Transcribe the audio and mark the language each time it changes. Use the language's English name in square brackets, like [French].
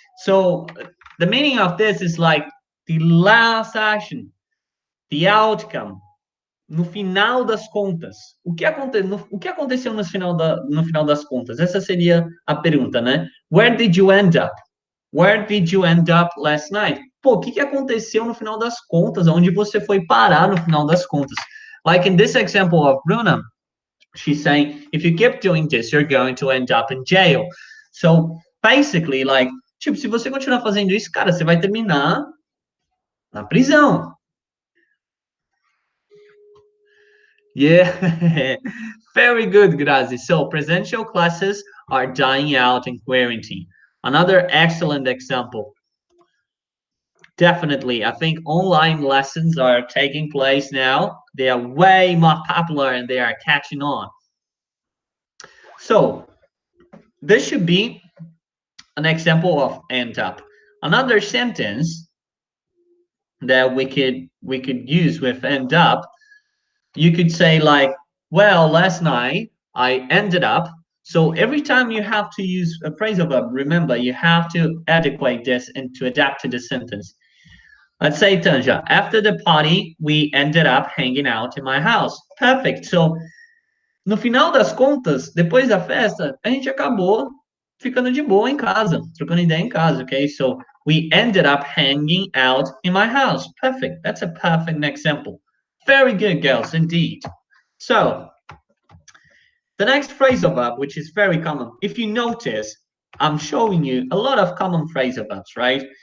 [English] So the meaning of this is like the last action, the outcome. [Portuguese] No final das contas, o que aconteceu no final das contas? Essa seria a pergunta, né? [English] Where did you end up? Where did you end up last night? [Portuguese] Pô, o que aconteceu no final das contas? Onde você foi parar no final das contas? [English] Like in this example of Bruna, she's saying, if you keep doing this, you're going to end up in jail. So basically, like, [Portuguese] tipo, se você continuar fazendo isso, cara, você vai terminar na prisão. [English] Yeah, very good, Grazi. So presential classes are dying out in quarantine. Another excellent example. Definitely, I think online lessons are taking place now. They are way more popular and they are catching on. So this should be an example of end up. Another sentence that we could use with end up, you could say like, well, last night I ended up So every time you have to use a phrasal verb, remember you have to adequate this and to adapt to the sentence. Let's say, Tanja, after the party, we ended up hanging out in my house. Perfect. [Portuguese] So, no final das contas, depois da festa, a gente acabou ficando de boa em casa, trocando ideia em casa, okay? [English] So, we ended up hanging out in my house. Perfect. That's a perfect example. Very good, girls, indeed. So, the next phrasal verb, which is very common, if you notice, I'm showing you a lot of common phrasal verbs, right?